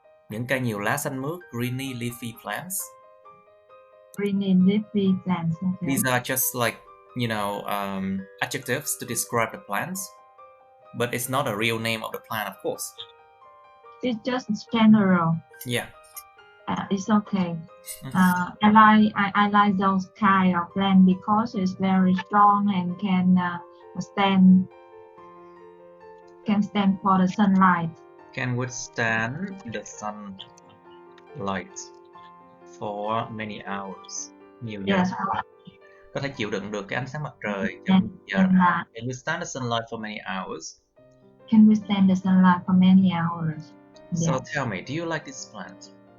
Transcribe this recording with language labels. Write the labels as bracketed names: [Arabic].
[Vietnamese] Những cây nhiều lá xanh mướt, [English] greeny leafy plants. Greeny leafy plants. Okay. These are just like, you know, adjectives to describe the plants, but it's not a real name of the plant, of course. It's just general. Yeah. It's okay. I like those kind of plant because it's very strong and can stand for the sunlight. Can withstand the sunlight for many hours. [Vietnamese] Nhiều giờ. [English] Yes. [Vietnamese] Có thể chịu đựng được cái ánh sáng mặt trời trong giờ. [English] Can withstand the sunlight for many hours. Can withstand the sunlight for many hours. So Yes. tell me, do you like this plant?